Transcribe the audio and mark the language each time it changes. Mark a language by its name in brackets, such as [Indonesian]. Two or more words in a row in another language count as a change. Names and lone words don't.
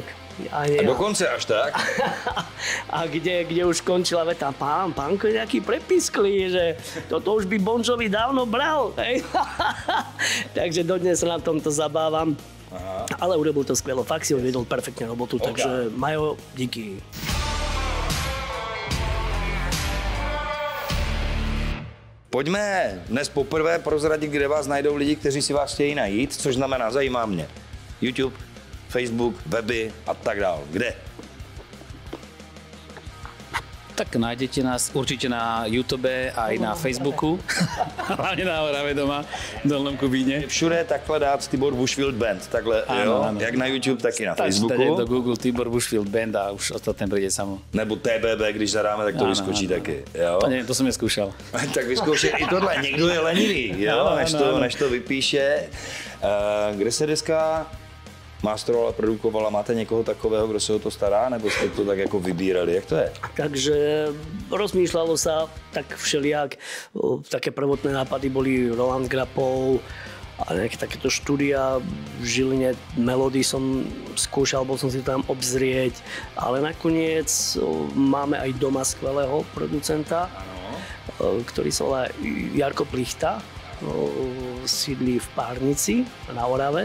[Czech] A dokonce až tak? [Slovak] A kde už končila veta, pánko je nejaký prepisklý, že toto už by Bon Jovi dávno bral. Hej? Takže dodnes sa na tomto zabávam. Aha. Ale urobil to skvelo, fakt si odvedol perfektne robotu, takže Majo, [Czech] díky. Pojďme dnes poprvé prozradit, kde vás najdou lidi, kteří si vás chtějí najít, což znamená, zajímá mě. YouTube, Facebook, weby a tak dál. Kde? [Slovak] Tak nájdete nás určite na YouTube aj na Facebooku, hlavne na Orave doma, v Dolnom Kubíne. [Czech] Všude takhle dát Tibor Bushfield Band, takhle, jo? Jak na YouTube, tak i na Facebooku. [Slovak] Stačí do Google Tibor Bushfield Band a už ostatné príde samo. [Czech] Nebo TBB, když zadáme, tak to vyskočí taky, jo? [Slovak] To neviem, to som neskúšal. [Czech] Tak vyzkoušej i tohle, někdo je lenivý, jo? Než to vypíše. Kde se deska masterovala, produkovala, máte někoho takového, kdo se o to stará, nebo jste to tak jako vybírali, jak to je? [Slovak] Takže rozmýšľalo sa tak všelijak, také prvotné nápady boli Roland Grapov a nejaké takéto štúdia v Žiline, Melody som skúšal, bol som si tam obzrieť, ale nakoniec máme aj doma skvelého producenta, ktorý sa volá Jarko Plichta, sídli v Párnici na Orave.